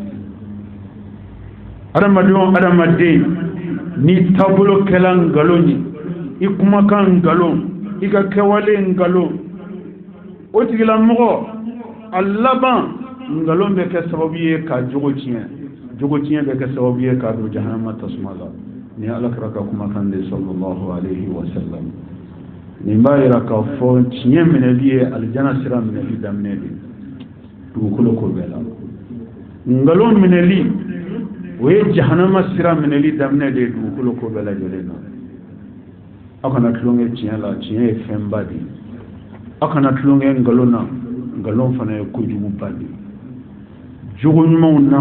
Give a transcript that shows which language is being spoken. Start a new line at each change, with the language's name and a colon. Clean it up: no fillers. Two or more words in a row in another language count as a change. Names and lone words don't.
Bambara: adamaden ni taabolo kɛla nkalon ye i kumakan nkalon i ka kɛwale nkalon o tigilamɔgɔ a laban nkalon bɛ kɛ sababu ye ka jogo tiɲɛ bɛ kɛ sababu ye ka don jahanama tasuma la ni alakira ka kumakan de
Arabic: صلى الله عليه و
Bambara: sallam nin b'a yira k'a fɔ tiɲɛ minɛli ye alijana sira minɛli daminɛ de dugukolo ko bɛɛ la nkalon minɛli o ye jahanama sira minɛli daminɛ de dugukolo ko bɛɛ lajɛlen na aw kana tulonkɛ tiɲɛ la tiɲɛ ye fɛnba de ye aw kana tulonkɛ nkalon na nkalon fana ye kojuguba de ye jogo ɲumanw